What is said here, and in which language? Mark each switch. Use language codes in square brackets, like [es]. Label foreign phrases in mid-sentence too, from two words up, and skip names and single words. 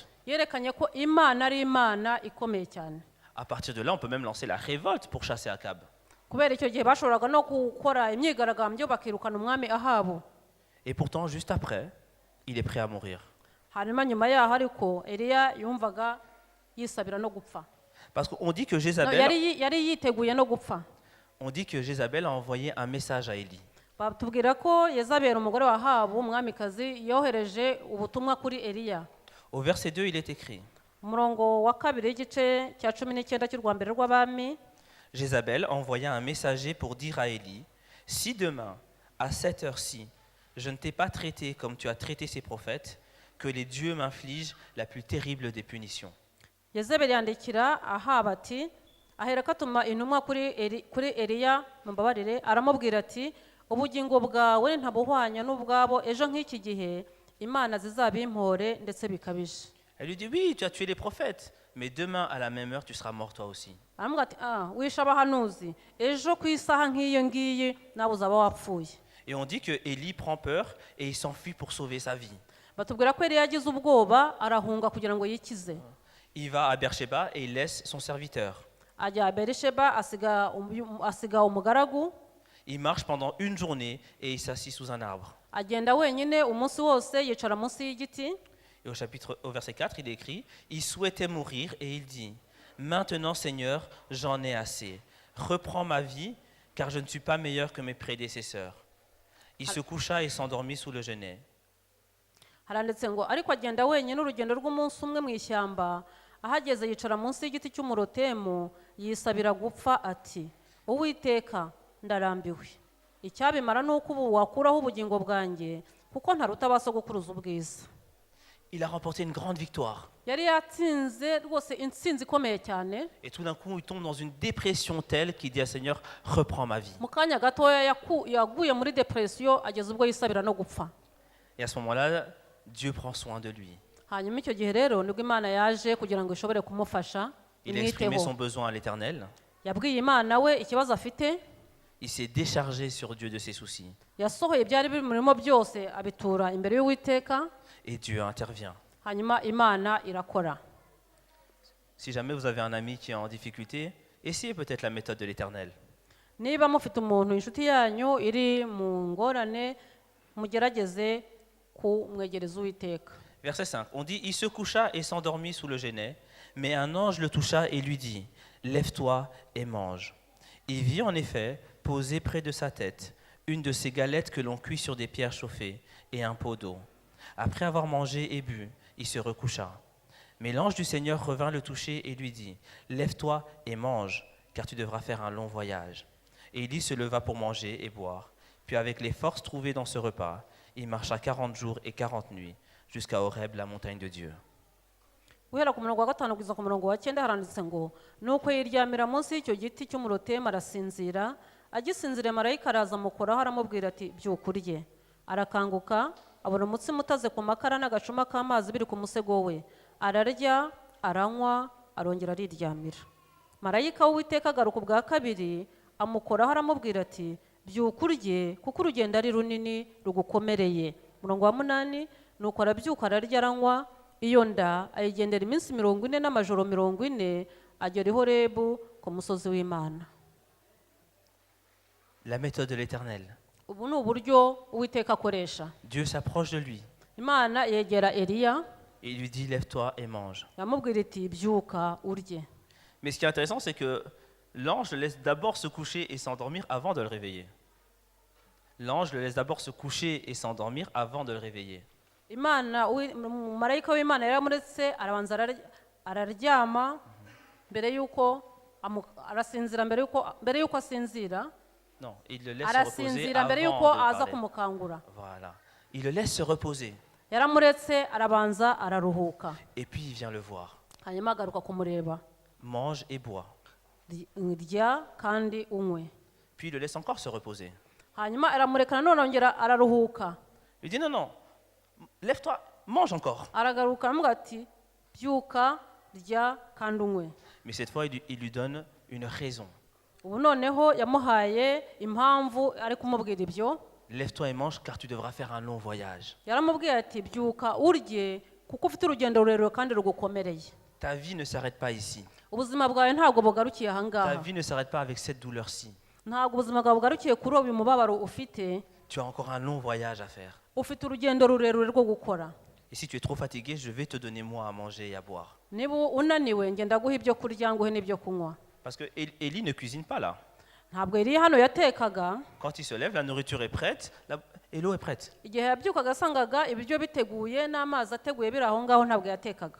[rw] Yerekanye ko Imana ari Imana ikomeye cyane. [fr] À partir de là, on peut même lancer la révolte pour chasser Akab. [rw] Kubera icyo gihe bashoboraga no gukora imyigaragambyo bakirukana umwami Ahabu. [fr] Et pourtant, juste après, il est prêt à mourir. [rw] Hanyuma nyuma yaho ariko Eliya yumvaga yisabira no gupfa. [fr] Parce qu'on dit que [rw] No, Jézabel, yari yiteguye no gupfa. [fr] on dit que Jézabel a envoyé un message à Élie. [rw] Batubwira ko Yezabeli umugore wa Ahabu umwamikazi yohereje ubutumwa kuri Eliya. [fr] Au verset 2, il est écrit: [rw] Umurongo wa kabiri igice cya 19 cy'urwa mbere rw'abami. [fr] Jézabel envoya un messager pour dire à Élie: si demain, à cette heure-ci, je ne t'ai pas traité comme tu as traité ces prophètes, que les dieux m'infligent la plus terrible des punitions. [rw] Yezebeli yandikira Ahabu ati, aherako atuma intumwa kuri Eliya, mumbabarire, aramubwira ati, ubugingo bwawe ntabuhwanya n'ubwabo, ejo nk'iki gihe Imana zizabimpore ndetse bikabije. [fr] Elle lui dit: oui, tu as tué les prophètes, mais demain, à la même heure, tu seras mort toi aussi. [rw] Aramubwira ati, wishe abahanuzi, ejo ku isaha nk'iyo ngiyi nawe uzaba wapfuye. [fr] Et on dit que Élie prend peur et il s'enfuit pour sauver sa vie. [rw] Batubwira ko Eliya yagize ubwoba arahunga kugira ngo yikize. [fr] Il va à Beersheba et il laisse son serviteur. [rw] Ajya a Berisheba asiga umugaragu. [fr] Il marche pendant une journée et il s'assit sous un arbre. [rw] Agenda wenyine umunsi wose yicara munsi y'igiti. [fr] Et au verset 4, il est écrit: il souhaitait mourir et il dit: maintenant, Seigneur, j'en ai assez. Reprends ma vie, car je ne suis pas meilleur que mes prédécesseurs. Il se coucha et s'endormit sous le genêt. [rw] Haranditse ngo ariko agenda wenyine urugendo rw'umunsi umwe mu ishyamba, ahageze yicara munsi y'igiti cy'umurotemu, yisabira gupfa ati, Uwiteka, ndarambiwe. Icyabimara ni uko ubu wakuraho ubugingo bwanjye, kuko ntaruta abasogokuruza ubwiza. [fr] Il a remporté une grande victoire. [rw] Yari yatsinze rwose intsinzi ikomeye cyane. [fr] Et tout d'un coup, il tombe dans une dépression telle qu'il dit à Seigneur: reprends ma vie. [rw] Mu kanya gatoya yaguye muri depression, ageze ubwo yisabira no gupfa. [fr] Et à ce moment-là, Dieu prend soin de lui. [rw] Hanyuma icyo gihe rero nibwo Imana yaje kugira ngo ishobore kumufasha, [fr] Il a exprimé son [rw] imwiteho. [fr] besoin à l'Éternel. [rw] Yabwiye Imana we ikibazo afite, [fr] Il s'est déchargé sur Dieu de ses soucis. [rw] yasohoye ibyari bimurimo byose abitura imbere y'Uwiteka, [fr] Et Dieu intervient. [rw] hanyuma Imana irakora. [fr] Si jamais vous avez un ami qui est en difficulté, essayez peut-être la méthode de l'Éternel. [rw] Niba mufite umuntu inshuti yanyu iri mu ngorane, mugerageze kumwegereza Uwiteka. [fr] Verset 5, on dit: il se coucha et s'endormit sous le genêt, mais un ange le toucha et lui dit: lève-toi et mange. Il vit en effet, posé près de sa tête, une de ces galettes que l'on cuit sur des pierres chauffées et un pot d'eau. Après avoir mangé et bu, il se recoucha. Mais l'ange du Seigneur revint le toucher et lui dit: lève-toi et mange, car tu devras faire un long voyage. Et Élie se leva pour manger et boire. Puis avec les forces trouvées dans ce repas, il marcha 40 jours et 40 nuits, jusqu'à Horeb, la montagne de Dieu. [rw] Guhera ku murongo wa 5 kugeza ku murongo wa 9 haranditse ngo, nuko yiryamira munsi y'icyo giti cy'umurotemu arasinzira, agisinzire marayika araza amukoraho aramubwira ati, byuka urye. Arakanguka, abona umutsima utaze ku makara n'agacuma k'amazi biri ku musego we. Ararya, aranywa, arongera ariryamira. Marayika w'Uwiteka agaruka ubwa kabiri, amukoraho aramubwira ati, byuka urye, kuko urugendo ari runini rugukomereye. Murongo wa 8, nuko arabyuka ararya aranywa, iyo nda ayigendera iminsi 40 n'amajoro 40, agera i Horebu ku musozi w'Imana. [fr] La méthode de l'Éternel. [rw] ubu ni uburyo uwiteka akoresha. [fr] Dieu s'approche de lui [rw] Imana yegera Eliya [fr] et il lui dit lève-toi et mange. [rw] yamubwira iti byuka urye. [fr] Mais ce qui est intéressant, c'est que l'ange le laisse d'abord se coucher et s'endormir avant de le réveiller. L'ange le laisse d'abord se coucher et s'endormir avant de le réveiller. [rw] Imana marayika w'Imana yaramuretse arabanza araryama mbere yuko arasinzira mbere yuko asinzira. [fr] Non, il le laisse se reposer [rw] arasinzira mbere [fr] avant [rw] yuko [fr] de [rw] aza [fr] parler. [rw] kumukangura. [fr] Voilà. Il le laisse se reposer [rw] Yaramuretse arabanza araruhuka. [fr] et puis il vient le voir. [rw] Hanyuma agaruka kumureba. [fr] Mange et bois. [rw] Rya kandi unywe. [fr] Puis il le laisse encore se reposer. [rw] Hanyuma aramureka nanone ongera araruhuka. [fr] Il dit non, non, lève-toi, mange encore. [rw] Aragaruka aramubwira ati byuka rya kandi unywe. [fr] Mais cette fois, il lui donne une raison. [rw] Ubu noneho yamuhaye impamvu ari kumubwira ibyo. [fr] Lève-toi et mange car tu devras faire un long voyage. [rw] Yaramubwiye ati byuka urye kuko ufite urugendo rurerure kandi rugukomereye. [fr] Ta vie ne s'arrête pas ici. [rw] Ubuzima bwawe ntabwo bugarukiye aha [fr] Ta [rw] ngaha. [fr] vie ne s'arrête pas avec cette douleur-ci. [rw] Ntabwo ubuzima bwawe bugarukiye kuri uyu mubabaro ufite. [fr] Tu as encore un long voyage à faire. [rw] Ufite urugendo rurerure rwo gukora. [fr] Et si tu es trop fatigué, je vais te donner moi à manger et à boire. [rw] Niba unaniwe ngenda guha ibyo kurya nguhe n'ibyo kunywa. [fr] Parce que Élie ne cuisine pas là. [rw] Ntabwo Eliya hano yatekaga. [fr] Quand il se lève, la nourriture est prête et l'eau est prête. [rw] Igihe yabyukaga asangaga ibiryo biteguye n'amazi ateguye biri aho ngaho ntabwo yatekaga.